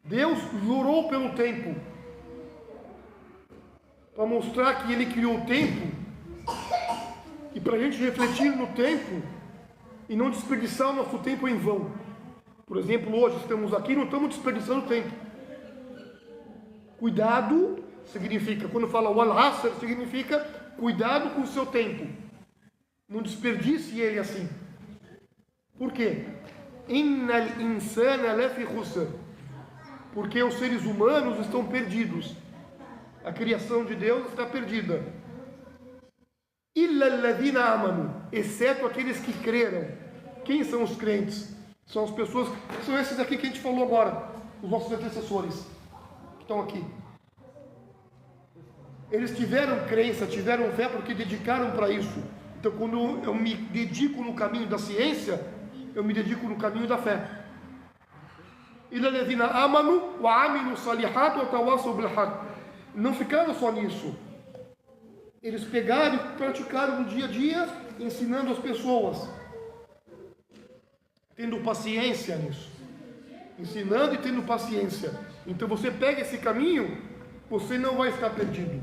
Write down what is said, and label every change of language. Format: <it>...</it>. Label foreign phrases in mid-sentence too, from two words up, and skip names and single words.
<pt>Deus jurou pelo tempo, para mostrar que Ele criou o tempo, e para a gente refletir no tempo, e não desperdiçar o nosso tempo em vão. Por exemplo, hoje estamos aqui, não estamos desperdiçando tempo. Cuidado significa, quando fala wal-asr, significa cuidado com o seu tempo. Não desperdice ele assim. Por quê?</pt> <ar>إن الإنسان لفي خسر.</ar> <pt>Porque os seres humanos estão perdidos. A criação de Deus está perdida.</pt> <ar>إلا الذين آمنوا,</ar> <pt>exceto aqueles que creram. Quem são os crentes? São as pessoas, são esses aqui que a gente falou agora, os nossos antecessores que estão aqui. Eles tiveram crença, tiveram fé porque dedicaram para isso. Então, quando eu me dedico no caminho da ciência, eu me dedico no caminho da fé.</pt> <ar>إلا الذين آمنوا وعملوا الصالحات وتواصوا بالحق.</ar> <pt>Não ficaram só nisso. Eles pegaram e praticaram no dia a dia, ensinando as pessoas, tendo paciência nisso, ensinando e tendo paciência. Então você pega esse caminho, você não vai estar perdido.</pt>